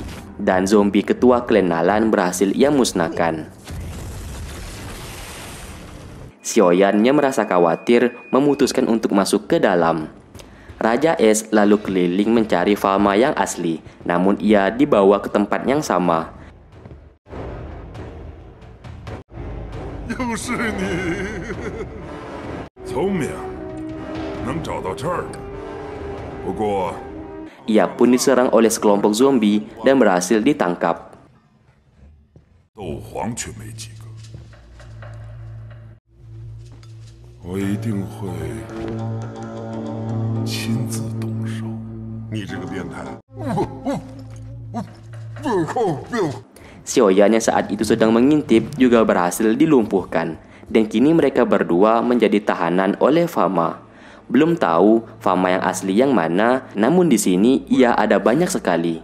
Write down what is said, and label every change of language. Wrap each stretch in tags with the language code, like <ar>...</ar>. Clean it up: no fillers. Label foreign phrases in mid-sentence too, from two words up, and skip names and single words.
<id>Dan zombie ketua klan Nalan berhasil ia musnahkan. Xiaoyan yang merasa khawatir memutuskan untuk masuk ke dalam. Raja Es lalu keliling mencari Fama yang asli. Namun ia dibawa ke tempat yang sama.</id> <zh>又是你，聪明，能找到这儿。不过，</zh> <id>Ia pun diserang oleh sekelompok zombie dan berhasil ditangkap.</id> <zh>斗皇却没几个，我一定会亲自动手。你这个变态！</zh> <id>Xiaoyan yang saat itu sedang mengintip juga berhasil dilumpuhkan. Dan kini mereka berdua menjadi tahanan oleh Fama. Belum tahu Fama yang asli yang mana, namun di sini ia ada banyak sekali.</id>